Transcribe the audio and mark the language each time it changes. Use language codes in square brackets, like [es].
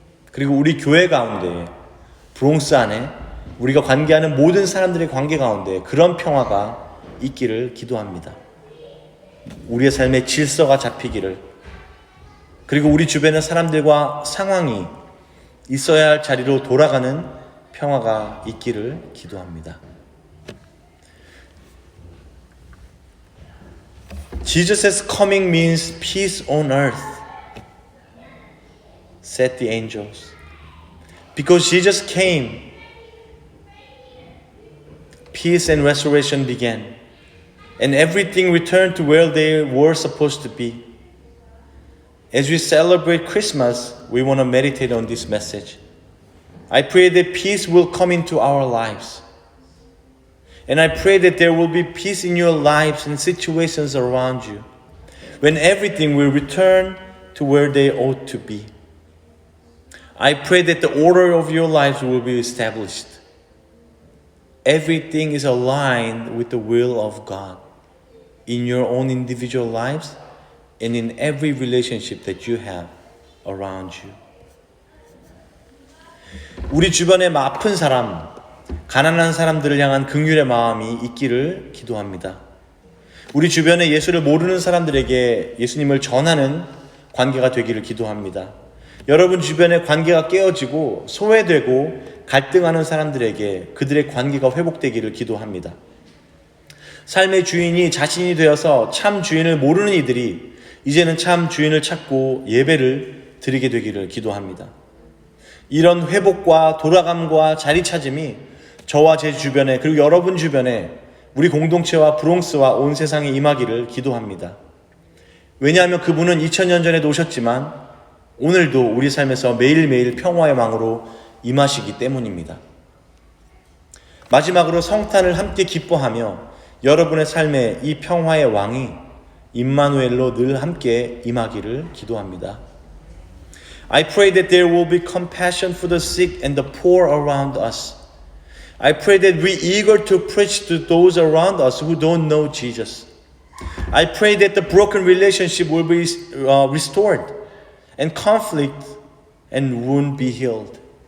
[ko] 그리고 우리 교회 가운데, 브롱스 안에 우리가 관계하는 모든 사람들의 관계 가운데 그런 평화가 있기를 기도합니다. 우리의 삶의 질서가 잡히기를, 그리고 우리 주변의 사람들과 상황이 있어야 할 자리로 돌아가는 평화가 있기를 기도합니다. [en] Jesus' coming means peace on earth, said the angels. Because Jesus came, peace and restoration began, and everything returned to where they were supposed to be. As we celebrate Christmas, we want to meditate on this message. I pray that peace will come into our lives. And I pray that there will be peace in your lives and situations around you, when everything will return to where they ought to be. I pray that the order of your lives will be established. Everything is aligned with the will of God in your own individual lives and in every relationship that you have around you. [ko] 우리 주변에 아픈 사람, 가난한 사람들을 향한 긍휼의 마음이 있기를 기도합니다. 우리 주변에 예수를 모르는 사람들에게 예수님을 전하는 관계가 되기를 기도합니다. 여러분 주변의 관계가 깨어지고 소외되고 갈등하는 사람들에게 그들의 관계가 회복되기를 기도합니다. 삶의 주인이 자신이 되어서 참 주인을 모르는 이들이 이제는 참 주인을 찾고 예배를 드리게 되기를 기도합니다. 이런 회복과 돌아감과 자리 찾음이 저와 제 주변에, 그리고 여러분 주변에, 우리 공동체와 브롱스와 온 세상에 임하기를 기도합니다. 왜냐하면 그분은 2000년 전에도 오셨지만 오늘도 우리 삶에서 매일매일 평화의 왕으로 임하시기 때문입니다. 마지막으로 성탄을 함께 기뻐하며 여러분의 삶에 이 평화의 왕이 임마누엘로 늘 함께 임하기를 기도합니다. [en] I pray that there will be compassion for the sick and the poor around us. I pray that we eager to preach to those around us who don't know Jesus. I pray that the broken relationship will be restored and conflict and wound be healed.